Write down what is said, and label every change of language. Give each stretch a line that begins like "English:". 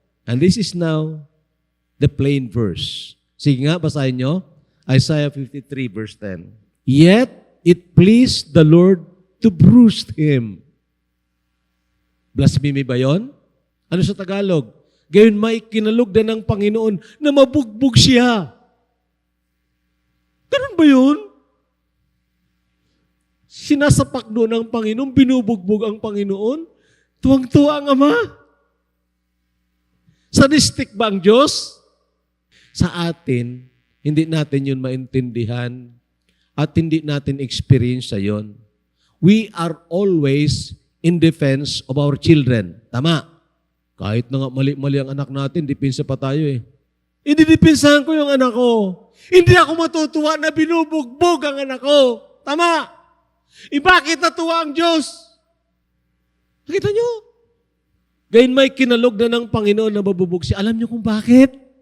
English: And this is now the plain verse.
Filipino: Sige nga, basahin nyo.
English: Isaiah 53 verse 10. Yet it pleased the Lord to bruise him.
Filipino: Blasphemy ba yun? Ano sa Tagalog? Gayon may kinalugdan ng Panginoon na mabugbog siya. Ganun ba yun? Sinasapak doon ng Panginoon, binubugbog ang Panginoon, tuwang-tuwa ang Ama. Sadistic ba ang Diyos? Sa atin, hindi natin yun maintindihan at hindi natin experience sa yun.
English: We are always in defense of our children.
Filipino: Tama. Kahit na nga mali-mali ang anak natin, dipinsa pa tayo eh. Ididipinsahan ko yung anak ko. Hindi ako matutuwa na binubugbog ang anak ko. Tama. Bakit natuwa ang Diyos? Nakita nyo? Gayon may kinalog na ng Panginoon na mabubog siya. Alam nyo kung bakit?